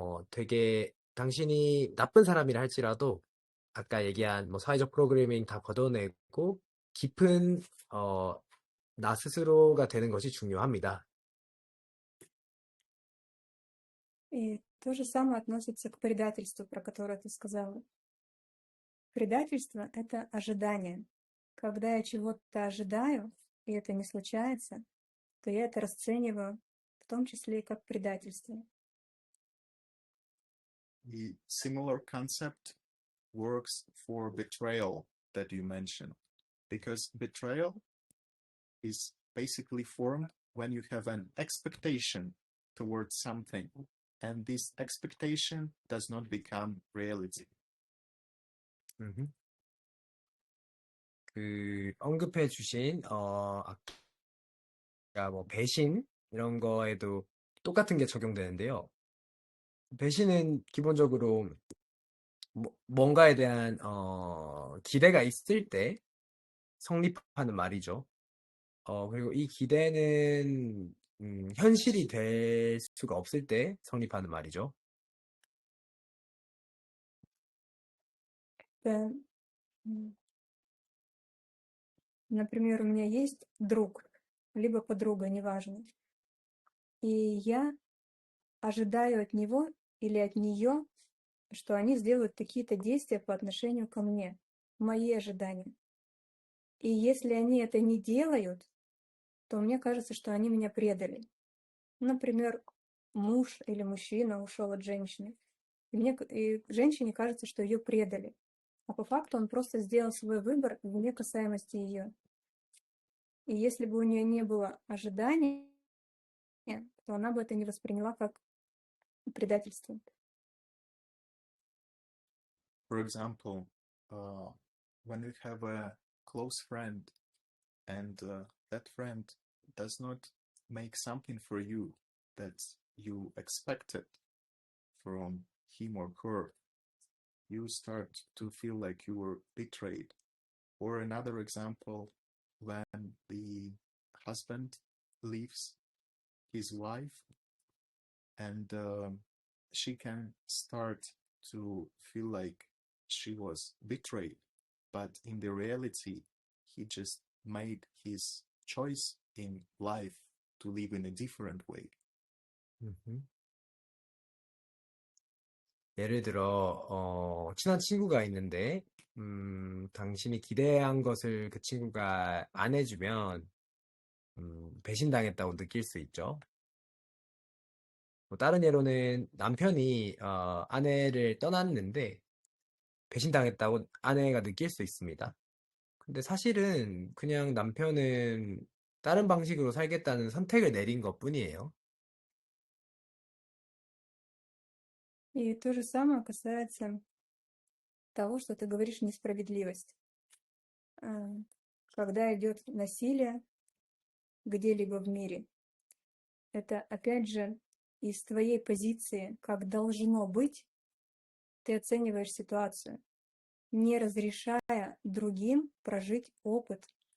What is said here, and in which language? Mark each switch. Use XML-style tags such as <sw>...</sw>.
<ko>되게 당신이 나쁜 사람이라 할지라도 아까 얘기한 뭐 사회적 프로그래밍 다 걷어내고 깊은 나 스스로가 되는 것이 중요합니다.</ko> <ru>И то же самое относится к предательству, про которое ты сказала. Предательство — это ожидание. Когда я чего-то ожидаю, и это не случается, то я это расцениваю в том числе и как предательство.</ru> <en>The similar concept works for betrayal that you mentioned, because betrayal is basically formed when you have an expectation towards something, and this expectation does not become reality.</en> <ko>그 언급해 주신 아까 뭐 배신 이런 거에도 똑같은 게 적용되는데요. 배신은 기본적으로 뭔가에 대한 기대가 있을 때 성립하는 말이죠. 그리고 이 기대는 현실이 될 수가 없을 때 성립하는 말이죠.</ko> <ru>Это, например, у меня есть друг, либо подруга, неважно, и я ожидаю от него или от нее, что они сделают какие-то действия по отношению ко мне, мои ожидания. И если они это не делают, то мне кажется, что они меня предали. Например, муж или мужчина ушел от женщины, и женщине кажется, что ее предали. А по факту он просто сделал свой выбор вне касаемости ее. И если бы у нее не было ожидания, то она бы это не восприняла как предательство.</ru> <en>For example, when you have a close friend and that friend does not make something for you that you expected from him or her, you start to feel like you were betrayed. Or another example, when the husband leaves his wife and she can start to feel like she was betrayed, but in the reality, he just made his choice in life to live in a different way.</en> <ko>예를 들어 친한 친구가 있는데 당신이 기대한 것을 그 친구가 안 해주면 배신당했다고 느낄 수 있죠. 뭐 다른 예로는 남편이 아내를 떠났는데 배신당했다고 아내가 느낄 수 있습니다. 근데 사실은 그냥 남편은 다른 방식으로 살겠다는 선택을 내린 것뿐이에요.</ko> <ru>И то же самое касается того, что ты говоришь несправедливость. Когда идет насилие где-либо в мире, это опять же из твоей позиции, как должно быть, ты оцениваешь ситуацию, не разрешая другим прожить опыт.</ru>